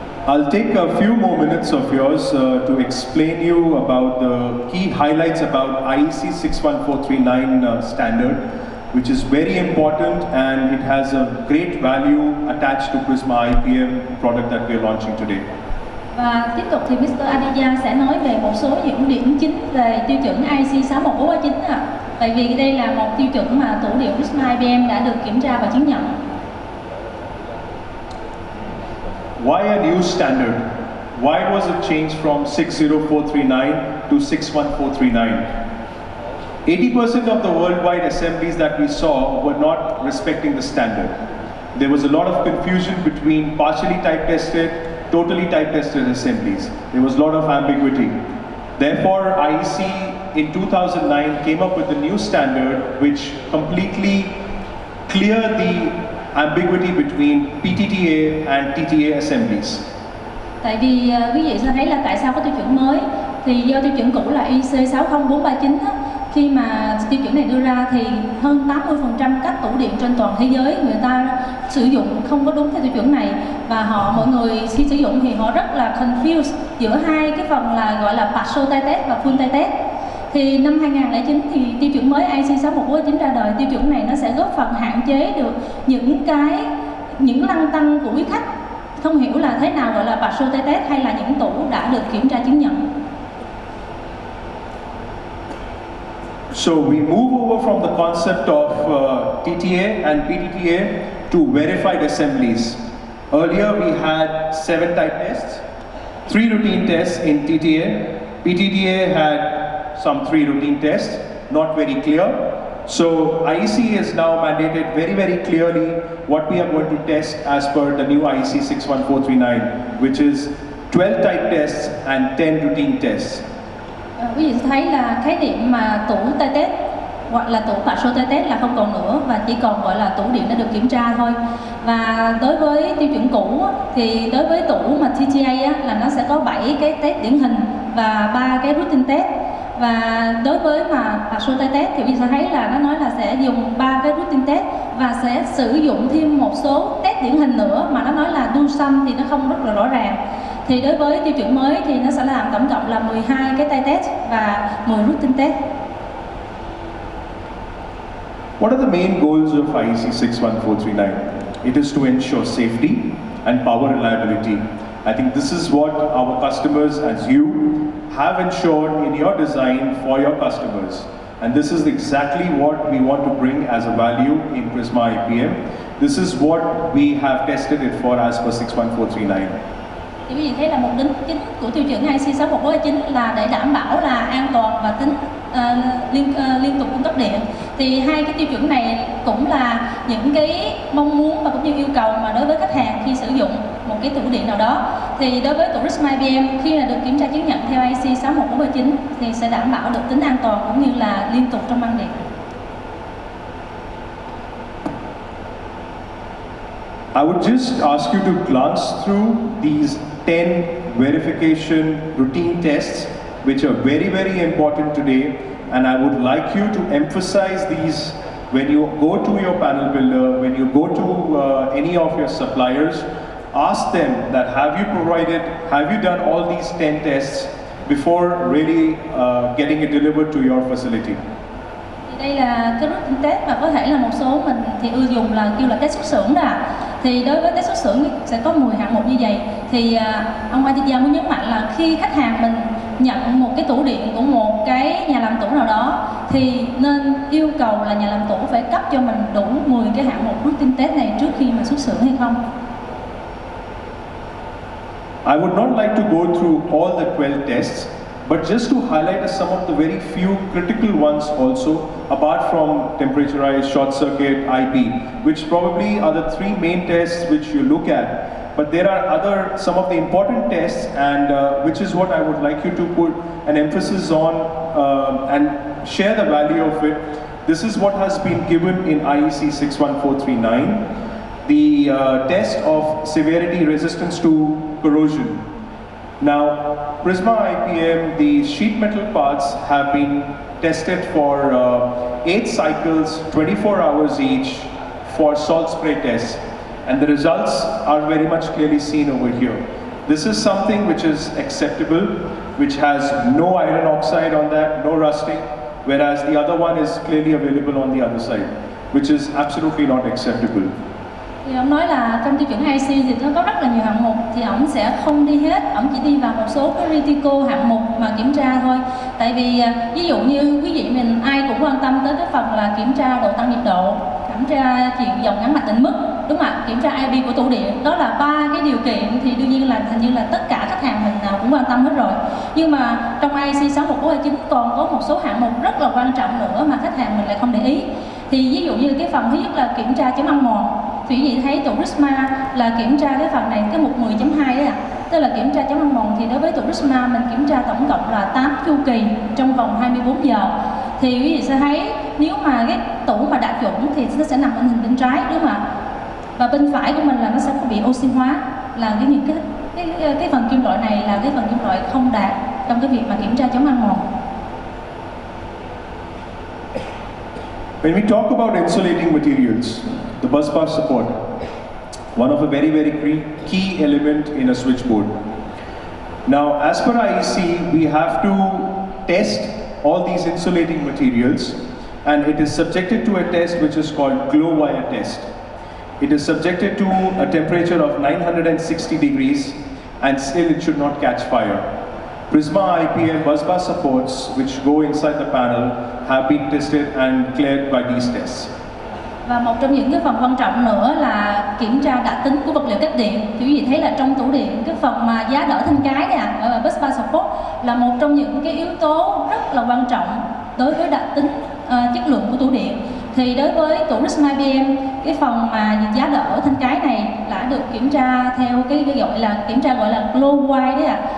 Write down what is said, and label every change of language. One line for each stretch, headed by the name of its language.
English: I'll take a few more minutes of yours to explain you about the key highlights about IEC 61439 standard, which is very important and it has a great value attached to Prisma iPM product that we are launching today.
Vietnamese: Và tiếp tục thì Mr. Aditya sẽ nói về một số những điểm chính về tiêu chuẩn IEC 61439 ạ. Tại vì đây là một tiêu chuẩn mà tủ điện Prisma iPM đã được kiểm tra và chứng nhận.
English: Why a new standard? Why was it changed from 60439 to 61439? 80% of the worldwide assemblies that we saw were not respecting the standard. There was a lot of confusion between partially type tested, totally type tested assemblies. There was a lot of ambiguity. Therefore, IEC in 2009 came up with a new standard which completely cleared the ambiguity between PTTA and TTA assemblies.
Vietnamese: Tại vì quý vị sẽ thấy là tại sao có tiêu chuẩn mới, thì do tiêu chuẩn cũ là IEC 60439 á, khi mà tiêu chuẩn này đưa ra thì hơn 80% các tủ điện trên toàn thế giới người ta sử dụng không có đúng theo tiêu chuẩn này, và mọi người khi sử dụng thì họ rất là confused giữa hai cái phần là gọi là partial type test và full type test. Thì năm 2009 thì tiêu chuẩn mới IEC 61439 ra đời. Tiêu chuẩn này nó sẽ góp phần hạn chế được những lăn tăn của quý khách không hiểu là thế nào gọi là partial type test hay là những tủ đã được kiểm tra chứng nhận.
English: So we move over from the concept of TTA and PTTA to verified assemblies. Earlier we had 7 type tests, 3 routine tests in TTA. PTTA had some 3 routine tests, not very clear. So IEC has now mandated very, very clearly what we are going to test as per the new IEC 61439, which is 12 type tests and 10 routine tests.
Vietnamese: Quý vị thấy là khái niệm mà tủ type test hoặc là tủ partial type test là không còn nữa, và chỉ còn gọi là tủ điện đã được kiểm tra thôi. Và đối với tiêu chuẩn cũ thì đối với tủ mà TTA là nó sẽ có 7 cái test điển hình và 3 cái routine test. Và đối với mà partial type test thì quý vị sẽ thấy là nó nói là sẽ dùng 3 cái routine test và sẽ sử dụng thêm một số test điển hình nữa, mà nó nói là do some thì nó không rất là rõ ràng. Thì đối với tiêu chuẩn mới thì nó sẽ làm tổng cộng là 12 cái type test và 10 routine test.
English: What are the main goals of IEC 61439? It is to ensure safety and power reliability. I think this is what our customers as you have ensured in your design for your customers. And this is exactly what we want to bring as a value in Prisma iPM. This is what we have tested it for as per 61439.
Vietnamese: Thì quý vị thấy là mục đích chính của tiêu chuẩn IEC 61439 là để đảm bảo là an toàn và tính liên tục cung cấp điện. Thì hai cái tiêu chuẩn này cũng là những cái mong muốn và cũng như yêu cầu mà đối với khách hàng khi sử dụng một cái tủ điện nào đó. Thì đối với tủ Prisma iPM khi là được kiểm tra chứng nhận theo IEC 61439 thì sẽ đảm bảo được tính an toàn cũng như là liên tục trong băng điện.
English: I would just ask you to glance through these 10 verification routine tests, which are very, very important today. And I would like you to emphasize these when you go to your panel builder, when you go to any of your suppliers. Ask them that have you done all these 10 tests before really getting it delivered to your facility.
Vietnamese: Đây là cái routine test mà có thể là một số mình thì ưa dùng là kêu là test xuất xưởng đó. Thì đối với test xuất xưởng sẽ có 10 hạng mục như vậy. Thì ông Aditya muốn nhấn mạnh là khi khách hàng mình nhận một cái tủ điện của một cái nhà làm tủ nào đó thì nên yêu cầu là nhà làm tủ phải cấp cho mình đủ 10 cái hạng mục routine test này trước khi mà xuất xưởng hay không.
English: I would not like to go through all the 12 tests, but just to highlight some of the very few critical ones also, apart from temperaturized, short circuit, IP, which probably are the 3 main tests which you look at. But there are some of the important tests, and which is what I would like you to put an emphasis on and share the value of it. This is what has been given in IEC 61439. The test of severity resistance to corrosion. Now, Prisma iPM, the sheet metal parts have been tested for 8 cycles, 24 hours each for salt spray tests. And the results are very much clearly seen over here. This is something which is acceptable, which has no iron oxide on that, no rusting, whereas the other one is clearly available on the other side, which is absolutely not acceptable.
Vietnamese: Thì ông nói là trong tiêu chuẩn IC thì nó có rất là nhiều hạng mục, thì ông sẽ không đi hết, ông chỉ đi vào một số cái critical hạng mục mà kiểm tra thôi. Tại vì ví dụ như quý vị mình ai cũng quan tâm tới cái phần là kiểm tra độ tăng nhiệt độ, kiểm tra chiều dòng ngắn mạch định mức, đúng không ạ? Kiểm tra IP của tủ điện, đó là 3 cái điều kiện thì đương nhiên là hình như là tất cả khách hàng mình nào cũng quan tâm hết rồi. Nhưng mà trong IC 61429 còn có một số hạng mục rất là quan trọng nữa mà khách hàng mình lại không để ý. Thì ví dụ như cái phần thứ nhất là kiểm tra chống ăn mòn. Thì quý vị thấy tủ Prisma là kiểm tra cái phần này, cái mục 10.2 đấy ạ. Tức là kiểm tra chống ăn mòn thì đối với tủ Prisma mình kiểm tra tổng cộng là 8 chu kỳ trong vòng 24 giờ. Thì quý vị sẽ thấy nếu mà cái tủ mà đạt chuẩn thì nó sẽ nằm bên hình bên trái, đúng không ạ? Và bên phải của mình là nó sẽ bị oxy hóa, là cái phần kim loại này là cái phần kim loại không đạt trong cái việc mà kiểm tra chống ăn mòn.
English: When we talk about insulating materials, the busbar support, one of a very, very key element in a switchboard. Now, as per IEC, we have to test all these insulating materials, and it is subjected to a test which is called glow wire test. It is subjected to a temperature of 960 degrees, and still it should not catch fire. Prisma iPM busbar supports which go inside the panel have been tested and cleared by these tests.
Vietnamese: Và một trong những cái phần quan trọng nữa là kiểm tra đặc tính của vật liệu cách điện. Thì quý vị thấy là trong tủ điện, cái phần mà giá đỡ thân cái này ở busbar support là một trong những cái yếu tố rất là quan trọng đối với đặc tính chất lượng của tủ điện. Thì đối với tủ Prisma IPM, cái phần mà giá đỡ thân cái này đã được kiểm tra theo cái gọi là kiểm tra gọi là glow wire đấy ạ.